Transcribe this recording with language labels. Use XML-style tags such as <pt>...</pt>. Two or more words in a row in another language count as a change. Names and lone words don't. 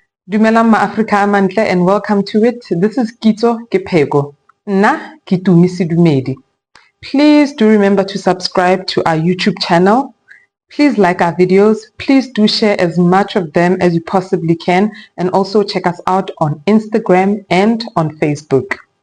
<st>Dumelang ma-Afrika a mantle</st> <en>and welcome to it. This is Kitso Kepheko.</en> <st>Nna ke Tumi Sedumedi.</st> <en>Please do remember to subscribe to our YouTube channel. Please like our videos. Please do share as much of them as you possibly can, and also check us out on Instagram and on Facebook.</en>